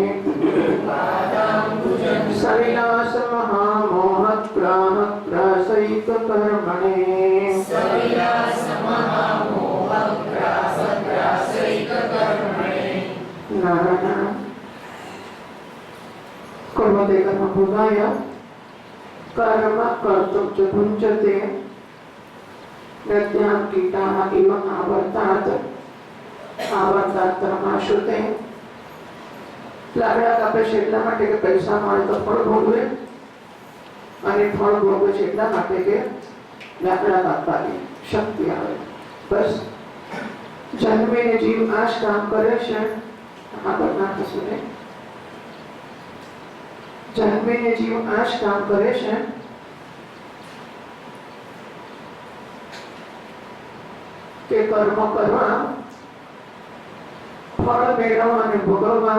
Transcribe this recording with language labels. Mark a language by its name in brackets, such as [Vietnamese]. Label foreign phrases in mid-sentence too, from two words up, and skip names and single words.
[Sanskrit] सविलास महामोहग्राहग्रासैककर्मणे नारायण कुर्वते कर्मभूताय कर्म कर्तुं च भुञ्जते नद्यां कीटाः इव आवर्तात् परमाश्रुते। [Gujarati] લાકડા કાપે છે એટલા માટે કે પૈસા મળે તો ફળ ભોગવે અને ફળ ભોગવે છે એટલા માટે કે લાકડા કાપવાની શક્તિ આવે. બસ જન્મીને જીવ આ જ કામ કરે છે. આગળ ના થશે ને જન્મીને જીવ આ જ કામ કરે છે કે કર્મ કરવા ફળ મેળવવા અને ભોગવવા.